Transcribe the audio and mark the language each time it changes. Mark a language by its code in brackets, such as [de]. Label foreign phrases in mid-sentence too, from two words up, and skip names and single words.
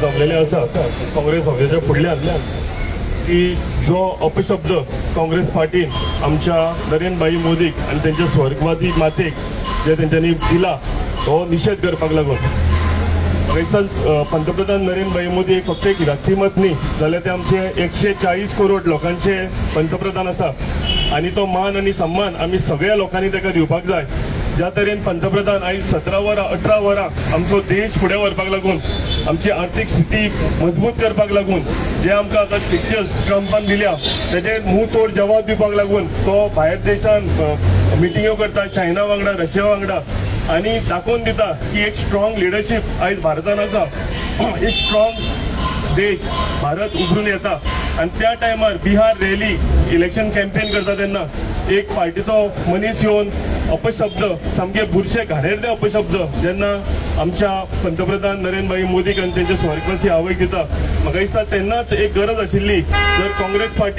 [kok] जमलेले आसा काँग्रेस ऑफिसाच्या फुडल्यान की जो अपशब्द काँग्रेस पार्टीन आमच्या नरेंद्रभाई मोदीक आणि त्यांच्या स्वर्गवादी मातेक जे तेंच्यांनी दिला तो निषेध करपाक लागून पंतप्रधान नरेंद्रभाई मोदी फक्त एक व्यक्तिमत न्ही जाल्यार ते आमचे 140 करोड लोकांचे पंतप्रधान आसा आणि तो मान आणि सन्मान आम्ही सगळ्या लोकांनी ताका दिवपाक जाय ज्या तरेन पंतप्रधान आयज 17 वरां 18 वरां आमचो देश फुडें व्हरपाक लागून आमची आर्थीक स्थिती मजबूत करपाक लागून जे आमकां आतां स्पिक्चर्स ट्रंपान दिल्या तेजे [hi] मुंह तोड जवाब [kok] दिवपाक लागून तो भायर देशान मिटिंग्यो करता चायना वांगडा रशिया वांगडा आणि दाखोवन दिता की एक [en] strong leadership [kok] आयज भारतान आसा एक स्ट्रॉंग देश भारत उभरून येता आणि त्या टायमार बिहार [en] rally election campaign [kok] करता तेन्ना एक पार्टीचो मनीस येवन अपशब्द सामके बुरशे घाणेरडे अपशब्द जेन्ना आमच्या पंतप्रधान नरेंद्रभाई मोदीक आनी तेंचे स्वर्गवासी आवयक दिता म्हाका दिसता तेन्नाच एक गरज आशिल्ली जर काँग्रेस पार्टी